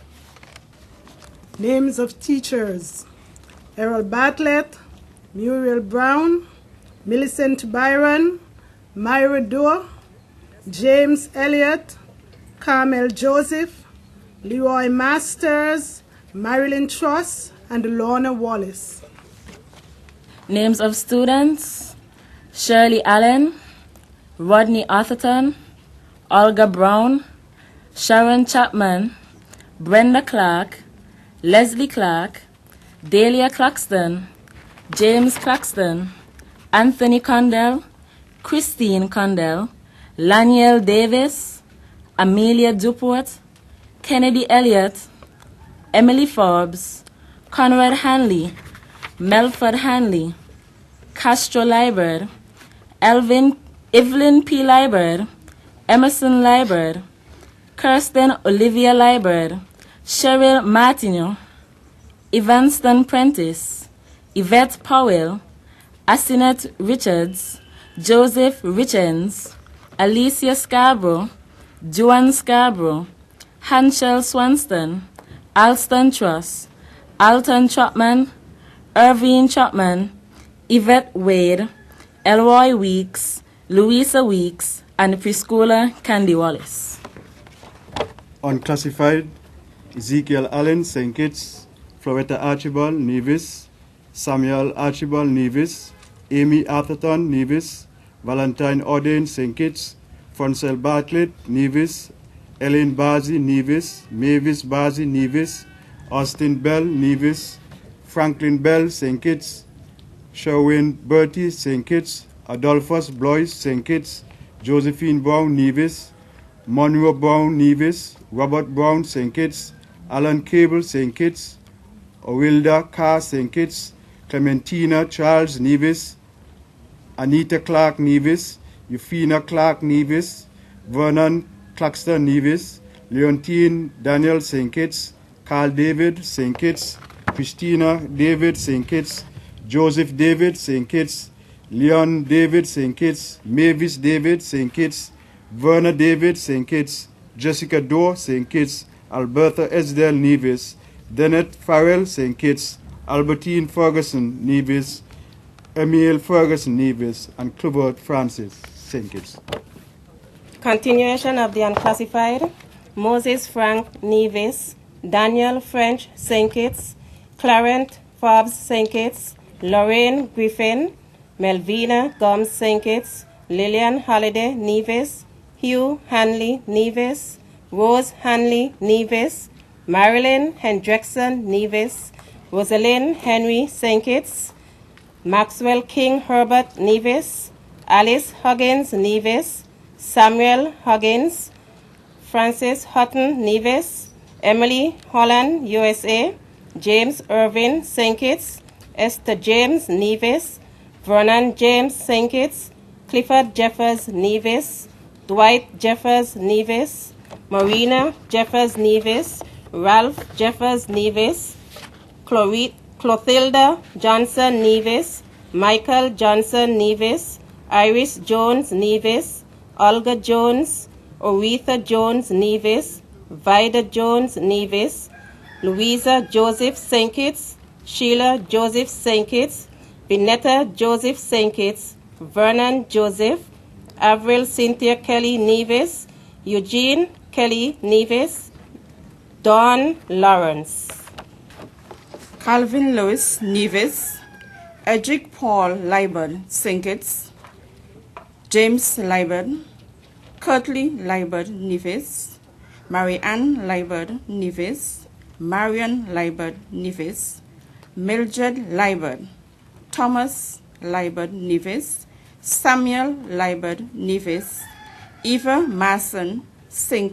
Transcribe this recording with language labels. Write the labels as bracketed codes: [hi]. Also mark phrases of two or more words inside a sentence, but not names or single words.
[en] Names of teachers: Errol Bartlett, Muriel Brown, Millicent Byron, Myra Dorr, James Elliott, Carmel Joseph, Leroy Masters, Marilyn Truss, and Lorna Wallace. Names of students: Shirley Allen, Rodney Atherton, Olga Brown, Sharon Chapman, Brenda Clark, Leslie Clark, Dahlia Claxton, James Claxton, Anthony Condell, Christine Condell, Laniel Davis, Amelia Duport, Kennedy Elliott, Emily Forbes, Conrad Hanley, Melford Hanley, Castro Liebert, Evelyn P. Liebert, Emerson Liebert, Kirsten Olivia Liebert, Cheryl Martineau, Evanston Prentice, Yvette Powell, Asinet Richards, Joseph Richens, Alicia Scarborough, Joan Scarborough, Hanshel Swanston, Alston Truss, Alton Chapman, Irvine Chapman, Yvette Wade, Elroy Weeks, Louisa Weeks, and preschooler Candy Wallace. Unclassified: Ezekiel Allen, St. Kitts, Floretta Archibald, Nevis, Samuel Archibald, Nevis, Amy Atherton, Nevis, Valentine Ordain, St. Kitts, Francel Bartlett, Nevis, Ellen Bazi, Nevis, Mavis Bazi, Nevis, Austin Bell, Nevis, Franklin Bell, St. Kitts, Sherwin Bertie, St. Kitts, Adolphus Blois, St. Kitts, Josephine Brown, Nevis, Monroe Brown, Nevis, Robert Brown, St. Kitts, Alan Cable, St. Kitts, Owilda Carr, St. Kitts, Clementina Charles, Nevis, Anita Clark, Nevis, Euphina Clark, Nevis, Vernon Claxton, Nevis, Leontine Daniel, St. Kitts, Carl David, St. Kitts, Christina David, St. Kitts, Joseph David, St. Kitts, Leon David, St. Kitts, Mavis David, St. Kitts, Verna David, St. Kitts, Jessica Doe, St. Kitts, Alberta Esdell, Nevis, Dennett Farrell, St. Kitts, Albertine Ferguson, Nevis, Emile Ferguson, Nevis, and Clifford Francis, St. Kitts. Continuation of the unclassified. Moses Frank, Nevis, Daniel French, St. Kitts, Clarence Forbes, St. Kitts, Lorraine Griffin, Melvina Gomes, St. Kitts, Lillian Holiday, Nevis, Hugh Hanley, Nevis, Rose Hanley, Nevis, Marilyn Hendrickson, Nevis, Rosalind Henry, St. Kitts, Maxwell King Herbert, Nevis, Alice Huggins, Nevis, Samuel Huggins, Francis Hutton, Nevis, Emily Holland, USA, James Irvin, St. Kitts, Esther James, Nevis, Vernon James, St. Kitts, Clifford Jeffers, Nevis, Dwight Jeffers, Nevis, Marina Jeffers, Nevis, Ralph Jeffers, Nevis, Clotilda Johnson, Nevis, Michael Johnson, Nevis, Iris Jones, Nevis, Olga Jones, Oretha Jones, Nevis, Vida Jones, Nevis, Louisa Joseph, St. Kitts, Sheila Joseph, St. Kitts, Vinetta Joseph, St. Kitts, Vernon Joseph, Avril Cynthia Kelly, Nevis, Eugene Kelly, Nevis, Dawn Lawrence. Calvin Lewis, Nevis, Edric Paul Liebert, St. Kitts, James Liebert, Curtly Liebert, Nevis, Marianne Liebert, Nevis, Marion Liebert, Nevis, Mildred Liebert, Thomas Liebert, Nevis, Samuel Liebert, Nevis, Eva Masson, St.